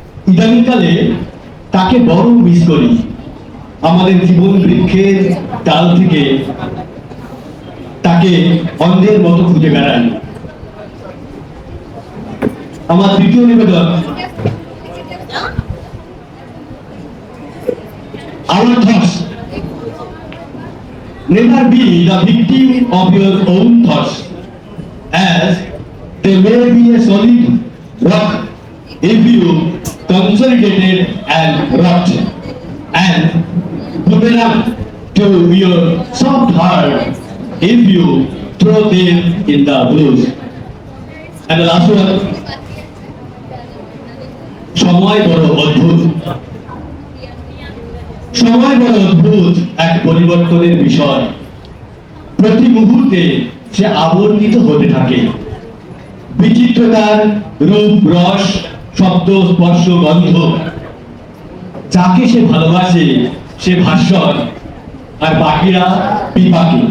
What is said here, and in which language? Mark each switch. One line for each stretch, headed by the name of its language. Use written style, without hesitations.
Bangla: ইদানিংকালে তাকে বড় মিস করি। আমাদের জীবন বৃক্ষের ডাল থেকে তাকে অন্ধের মতো খুঁজে বেড়াই। আমার তৃতীয় নিবেদন,
English: our thoughts. Never be the victim of your own thoughts, as they may be a solid rock if you consolidated and rot, and boomerang to your soft heart if you throw them in the blues. And the last one,
Bangla: সময় বড় অদ্ভুত। সময় বড় অদ্ভুত এক পরিবর্তনের বিষয়। প্রতি মুহূর্তে সে আবর্তিত হতে থাকে। বিচিত্রতার রূপ, রস, শব্দ, স্পর্শ, গন্ধ। যাকে সে ভালোবাসে সে ভাস্বর, আর বাকিরা বিপাকে।